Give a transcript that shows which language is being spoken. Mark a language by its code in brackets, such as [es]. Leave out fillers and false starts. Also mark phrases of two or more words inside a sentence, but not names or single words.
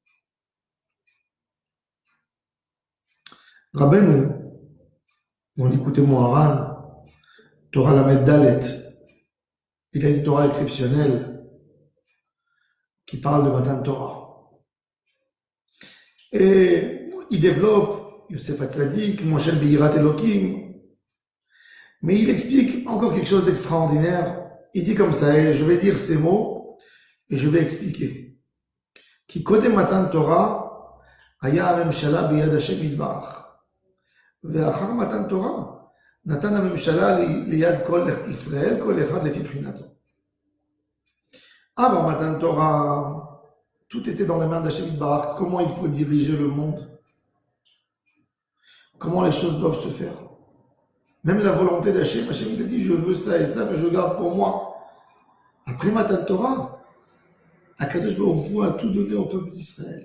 [fr] Rabbeinu, on écoutait Moharan, [he] תורה למד דלת, [fr] il a une Torah exceptionnelle qui parle de [he] מתן תורה. [fr] Et il développe Yosef Hatzadik, Moshe [he] ביראת אלוקים, [fr] mais il explique encore quelque chose d'extraordinaire. Il dit comme ça, et je vais dire ces mots, et je vais expliquer. [he] כי קודם מתן תורה, היה הממשלה ביד השם יתברך. ואחר מתן תורה, נתן הממשלה ליד כל ישראל, כל אחד לפי בחינתו. [fr] Avant [he] מתן תורה, [fr] tout était dans les mains d' [he] השם יתברך. [fr] Comment il faut diriger le monde? Comment les choses doivent se faire? Même la volonté d'Hashem, Hachem il a dit je veux ça et ça, mais je garde pour moi. Après [he] מתן תורה, הקדוש ברוך הוא [fr] a tout donné au peuple d'Israël.